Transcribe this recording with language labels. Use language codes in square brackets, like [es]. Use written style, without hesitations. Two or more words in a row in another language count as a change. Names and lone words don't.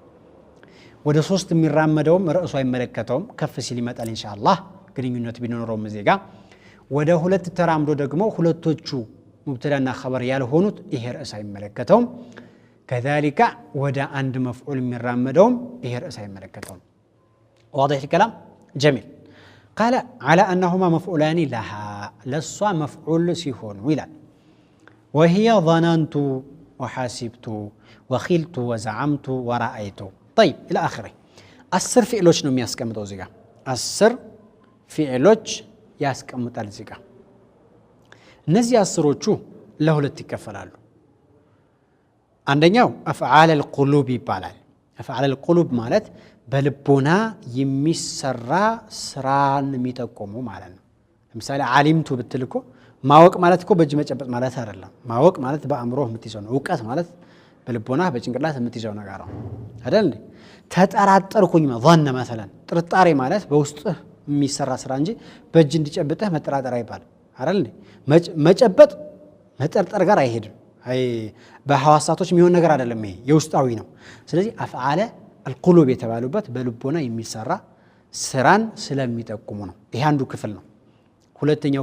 [am] ወደ ሶስት የሚራመደውም ርዕሱ አይመለከተውም ከፍ ሲል ይመጣል ኢንሻአላህ ግንኙነት ቢኖረውም እዚህ ጋር ወደ ሁለት ተራምዶ ደግሞ ሁለቶቹ ሙብተዳና ኸበር ያልሆኑት ይሄ ርዕስ አይመለከተውም كذلك ወደ አንድ መፍዑል የሚራመደውም ይሄ ርዕስ አይመለከተውም [ar] واضح الكلام جميل قال على انهما مفعولان لها لسوا مفعول [am] ሲሆኑ ይላል [ar] وهي ظننت وحاسبت وخلت وزعمت ورأيت طيب الى اخره [am] 10 ፊዕሎች ነው የሚያስቀምጠው እዚህ ጋር 10 ፊዕሎች ያስቀምጣል እዚህ ጋር እነዚህ አስሮቹ ለሁለት ይከፈላሉ አንደኛው [ar] أفعال القلوب [am] ይባላል [ar] أفعال القلوب [am] ማለት በልቦና የሚሰራ ስራን የሚጠቁሙ ማለት ነው ለምሳሌ ዓሊምቱ ብትልኮ ማወቅ ማለት እኮ በእጅ መጨበጥ ማለት አይደለም ማወቅ ማለት በአእምሮህ የምትይዘው ነው ዕውቀት ማለት በልቦና በጭንቅላት የምትይዘው ነገር ነው አይደል ተጠራጠርኩኝ [ar] ظن مثلا [am] ጥርጣሬ ማለት በውስጥ የሚሰራ ስራ እንጂ በእጅ እንዲጨብጠህ መጠራጠር አይባል አይደል መጨበጥ መጠርጠር ጋር አይሄድም አይ በሐዋሳቶች የሚሆን ነገር አይደለም ይሄ የውስጣዊ ነው ስለዚህ [ar] أفعال القلوب [am] የተባሉበት በልቦና የሚሰራ ስራን ስለሚጠቁሙ ነው ይሄ አንዱ ክፍል ነው ሁለተኛው